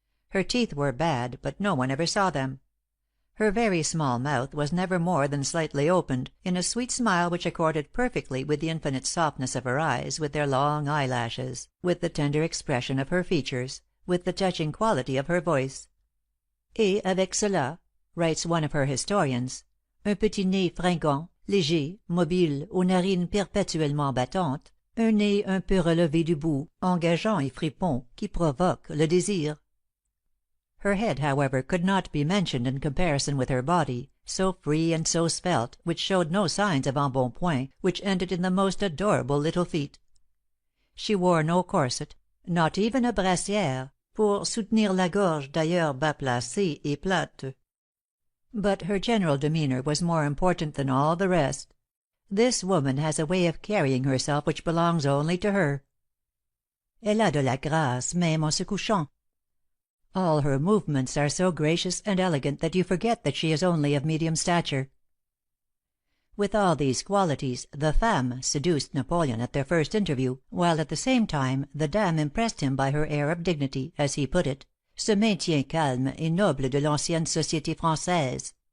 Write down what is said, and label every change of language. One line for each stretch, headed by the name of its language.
English: Her teeth were bad, but no one ever saw them. Her very small mouth was never more than slightly opened, in a sweet smile which accorded perfectly with the infinite softness of her eyes, with their long eyelashes, with the tender expression of her features, with the touching quality of her voice.
French: "Et avec cela,"
English: writes one of her historians,
French: "un petit nez fringant, léger, mobile, aux narines perpétuellement battantes, un nez un peu relevé du bout, engageant et fripon, qui provoque le désir."
English: Her head, however, could not be mentioned in comparison with her body, so free and so svelte, which showed no signs of embonpoint, which ended in the most adorable little feet. She wore no corset, not even a brassière,
French: pour soutenir la gorge d'ailleurs bas placée et plate.
English: But her general demeanor was more important than all the rest. This woman has a way of carrying herself which belongs only to her.
French: Elle a de la grâce même en se couchant.
English: All her movements are so gracious and elegant that you forget that she is only of medium stature. With all these qualities, the femme seduced Napoleon at their first interview, while at the same time the dame impressed him by her air of dignity, as he put it,
French: ce maintien calme et noble de l'ancienne société française.